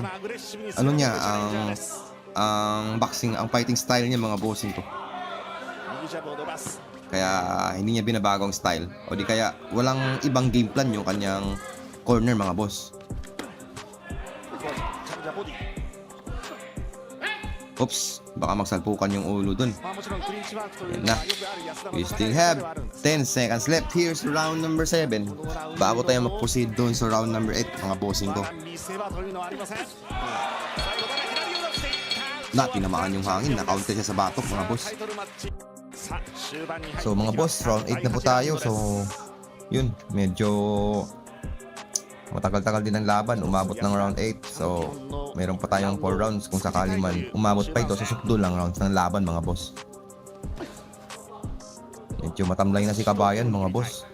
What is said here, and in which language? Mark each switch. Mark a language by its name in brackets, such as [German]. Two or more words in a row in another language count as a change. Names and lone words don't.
[Japanese] アグレッシブに [Filipino] ano niya, [Japanese] チャレンジャーです [Filipino] ang boxing, ang [English] fighting style [Filipino] niya mga bossing ko. [Japanese] 右ジャブを伸ばす [Filipino] Kaya hindi niya binabago ang style. O di kaya walang ibang [English] game plan [Filipino] yung kanyang corner mga boss. [Japanese] チャレンジャーボディ [Filipino] Oops, baka magsalpukan yung ulo dun. [Japanese] まあもちろんクリンチワークという [Filipino] Yan [Japanese] の [Filipino] na. [Japanese] はよくある安田の [English] We [Japanese] 戦 [English] still [Japanese] い方 [English] have [Japanese] ではあるんです [English] 10 seconds left. Here's round number 7. [Filipino] Bago tayo mag-proceed doon sa [English] round number 8 [Filipino] mga bossing ko. [Japanese] まだ見せ場というのはありません最後から左を出していった [Filipino] Na, tinamaan yung hangin. Na-counter siya sa batok mga boss. [Japanese] タイトルマッチさあ終盤に入って [Filipino] So mga boss, round 8 na po tayo. So, yun, medyo matagal-tagal din ang laban. Umabot ng round 8. So, meron pa tayong 4 rounds kung sakali man umabot pa ito. Susukdo lang rounds ng laban mga boss. Medyo matamlay na si Kabayan mga boss.